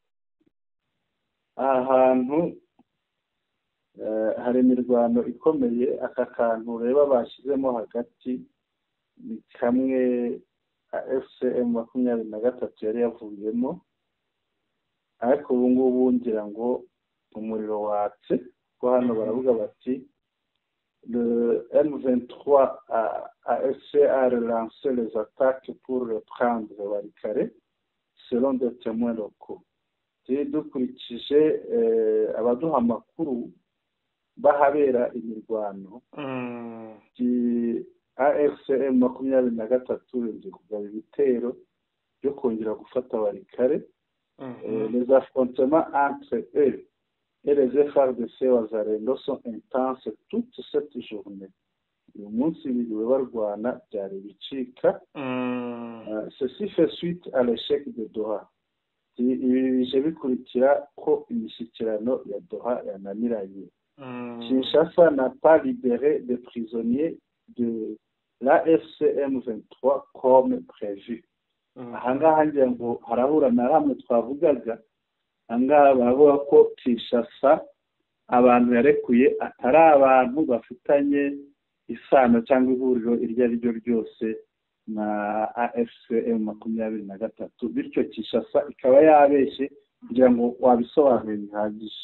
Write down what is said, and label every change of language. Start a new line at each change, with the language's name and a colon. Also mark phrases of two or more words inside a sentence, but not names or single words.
Kinyarwanda: aha hantu hari imirwano ikomeye. Aka kantu ureba bashyizemo hagati ni kamwe FCM 23 yari yavuyemo, ariko ubu ngubu ngira ngo umuriro watse, ko hano baravuga bati
French: le M23 a essayé à relancer les attaques pour reprendre Warikare selon des témoins locaux.
Kinyarwanda: Dukurikije abaduha amakuru bahabera imirwano, AFCM 23 iri kugaba ibitero byo kongera gufata Warikare.
French: Les affrontements entre eux et les FARDC Wazalendo sont intenses toute cette journée.
Kinyarwanda: Uyu munsi biriwe barwana byari bicika.
French: Ceci fait suite à l'échec de Doha.
Kinyarwanda: Ibi bije bikurikira ko imishyikirano ya Doha yananiranye.
French: Kinshasa n'a pas libéré des prisonniers de la FCM 23 comme prévu.
Kinyarwanda: Ahangaha ngira ngo harahura na hamwe twavugaga, ahangaha baravuga ko Kinshasa abantu yarekuye atari abantu bafitanye isano cyangwa ihuriro iryo ari ryo ryose na AFCM 23, bityo Kinshasa ikaba yabeshye kugira ngo wabisobanure bihagije.